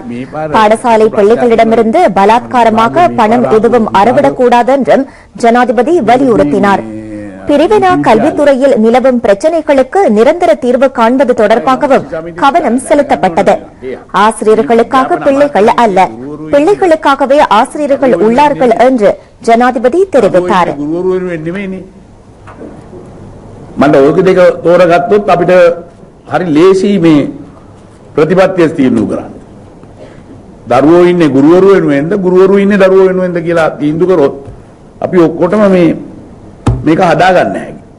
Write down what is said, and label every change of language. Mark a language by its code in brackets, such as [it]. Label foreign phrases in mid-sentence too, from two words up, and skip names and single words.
[ta] பாடசாலை பிள்ளைகளிடமிருந்து பலாத்காரமாக பணம் எதுவும் அறவிடக்கூடாது என்றும் ஜனாதிபதி வலியுறுத்தினார். பிரிவினா கல்வித்துறையில் நிலவும் பிரச்சினைகளுக்கு நிரந்தர தீர்வு காண்பது தொடர்பாகவும் கவனம் செலுத்தப்பட்டது. ஆசிரியர்களுக்காக பிள்ளைகள் அல்ல, பிள்ளைகளுக்காகவே ஆசிரியர்கள் உள்ளார்கள் என்று ஜனாதிபதி தெரிவித்தார். [si] මට ඔක දෙක තෝරගත්තොත් අපිට හරි ලේසි මේ ප්‍රතිපත්තිය තීන්දුව කරන්න. දරුවෝ ඉන්නේ ගුරුවරු වෙනුවෙන්ද ගුරුවරු ඉන්නේ දරුවෝ වෙනුවෙන්ද කියලා තීන්දුව කරොත් අපි ඔක්කොටම මේක හදා ගන්න හැකියි.